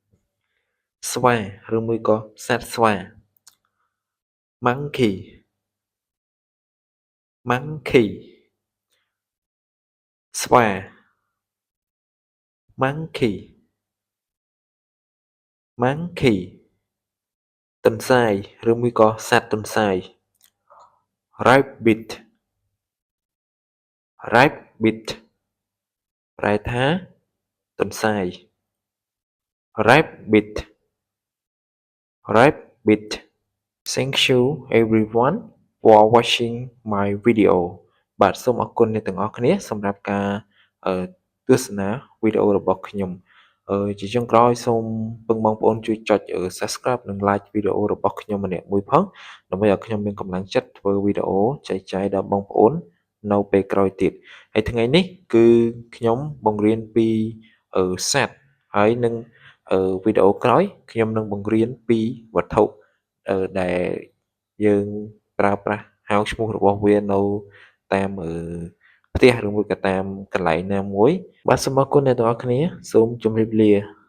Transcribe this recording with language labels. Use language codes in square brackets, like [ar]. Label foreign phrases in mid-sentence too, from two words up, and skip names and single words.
[km] ស្វាឬមួយក៏សត្វស្វា [en] monkey monkey [km] ស្វា [en] monkey monkey [km] ទន្សាយឬមួយក៏សត្វទន្សាយ rabbit [en] rabbit [km] ប្រែថាទន្សាយ [en] rabbit rabbit thank you everyone for watching my [km] video បាទសូមអរគុណអ្នកទាំងអស់គ្នាសម្រាប់ការអឺទស្សនាវីដេអូរបស់ខ្ញុំជាចុងក្រោ យសូមពឹងបងប្អូនជួយចុចsubscribe និង like វីដេអូរបស់ខ្ញុំម្នាក់មួយផងដើម្បី ឲ្យខ្ញុំមានកម្លាំងចិត្តធ្វើវីដេអូចែកចាយដល់បងប្អូននៅពេលក្រោយទៀតហើយថ្ងៃនេះគឺខ្ញុំបង្រៀនពីសត្វហើយនឹងវីដេអូក្រោយខ្ញុំនឹងបង្រៀនពីវត្ថុដែលយើងប្រើប្រាស់ហៅឈ្មោះរបស់វានៅតាមផ្ទះឬមួយក៏តាមកន្លែងណាមួយបាទសូមអរគុណអ្នកទាំងអស់គ្នាសូមជម្រាបលា